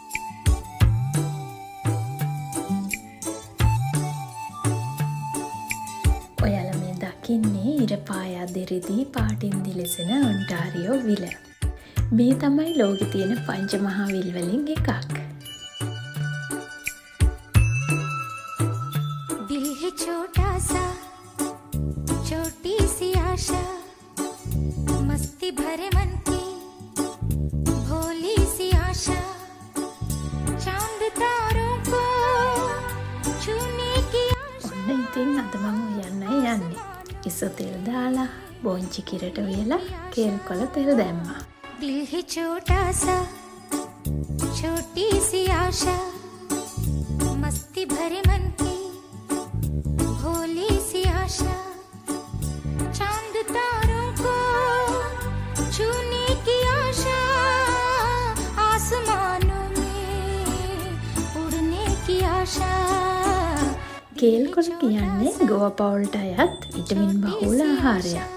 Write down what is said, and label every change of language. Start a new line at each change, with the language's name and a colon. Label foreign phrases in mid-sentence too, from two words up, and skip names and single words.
Sinhala: ඔයාලා මේ දකින්නේ ඉර පායා දිරිදී පාටින් දිලිසෙන ඔන්ටාරියෝ විල. මේ තමයි ලෝකෙ තියෙන පංච මහා විල් වලින් එකක්.
Hindi: दिल है छोटा सा छोटी सी आशा मस्ती भरे मन की भोली सी आशा चांद तारों को छूने की आशा.
Sinhala: ඔන්න ඉතින් අද මම යන්නේ. ඉස්සු තෙල් දාලා බොංචි කිරට වේලා කේල් කොළ තෙල් දැම්මා.
Hindi: दिल है छोटा सा छोटी सी आशा मस्ती भरे मन की भोली सी आशा चांद तारों को छूने की आशा आसमानों में उड़ने की आशा.
Sinhala: කේල් කොළ කියන්නේ ගෝව පවුල්ට අයත් විටමින් බහුල ආහාරයක්.